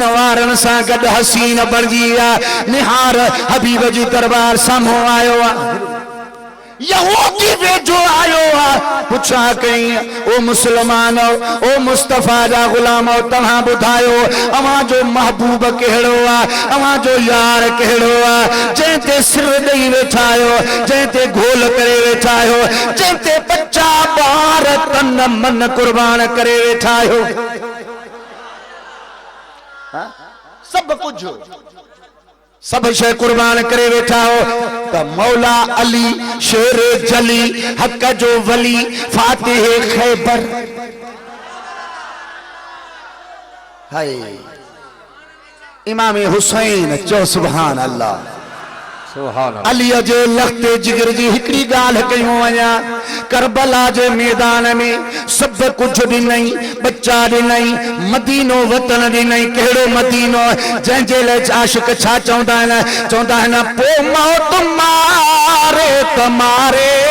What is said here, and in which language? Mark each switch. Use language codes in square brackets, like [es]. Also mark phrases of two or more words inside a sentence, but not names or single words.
[sd] वारनि सां गॾु हसीन बणिजी विया निहार हबीब जी दरबार साम्हूं आयो आहे यहूदी वेझो आयो आहे पुछा कई ओ मुसलमान ओ मुस्तफ़ा जा गुलाम तव्हां ॿुधायो अवां जो महबूब कहिड़ो आहे अवां जो यार कहिड़ो आहे जंहिं ते सिर ॾेई वेठा आहियो जंहिं ते घोल करे वेठा आहियो जंहिं ते बच्चा ॿार तन मन कुर्बान करे वेठा आहियो सभु कुझु सब शे कुर्बान करे वेठा हो त मौला अली शेर जली हक जो वली फातिह खैबर हाय इमाम हुसैन चो [ar] سبحان الله سبحان الله. [sd] अलीअ जे लख़्ते जिगर जी हिकड़ी ॻाल्हि कयूं वञा करबला जे मैदान में सब कुछ ॾिनई बच्चा ॾिनई मदीनो वतन ॾिनई कहिड़ो मदीनो जंहिंजे लाइ आशिक छा चवंदा आहिनि पोइ मौत मारे तमारे